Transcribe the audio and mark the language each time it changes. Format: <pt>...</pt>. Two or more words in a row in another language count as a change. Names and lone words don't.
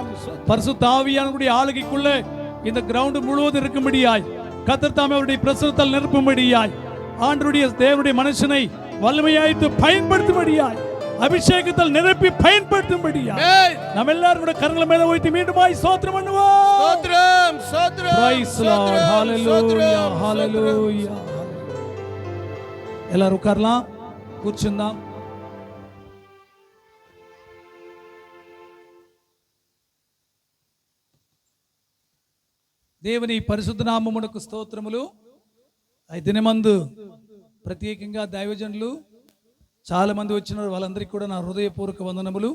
<ta>பரிசுத்த ஆவியானவருடைய ஆளுகைக்குள்ள இந்த கிரவுண்ட் முழுவதும் இருக்கும்படியாய் கர்த்தர் தாமே அவருடைய பிரசன்னத்தால் நிரப்பும்படியாய் ஆண்டவருடைய தேவனுடைய மனுஷனை வல்லமையாய்த்து பயன்படுத்தும்படியாய் அபிஷேகத்தால் நிரப்பி பயன்படுத்தும்படியாய் நம்ம எல்லாரும் கூட கரங்களை மேல வைத்து மீண்டுமாய் ஸ்தோத்திரம் பண்ணுவோம். ஸ்தோத்திரம் ஸ்தோத்திரம்.</ta> <en>Praise the Lord. Hallelujah. Hallelujah.</en> <ta>எல்லாரும் உட்காரலாம், கூர்ச்சுందాం.</ta> <te>దేవుని పరిశుద్ధ నామమునకు స్తోత్రములు. ఈ దినమందు ప్రత్యేకంగా దైవజనులు చాలా మంది వచ్చినారు, వాళ్ళందరికీ కూడా నా హృదయపూర్వక వందనములు.</te>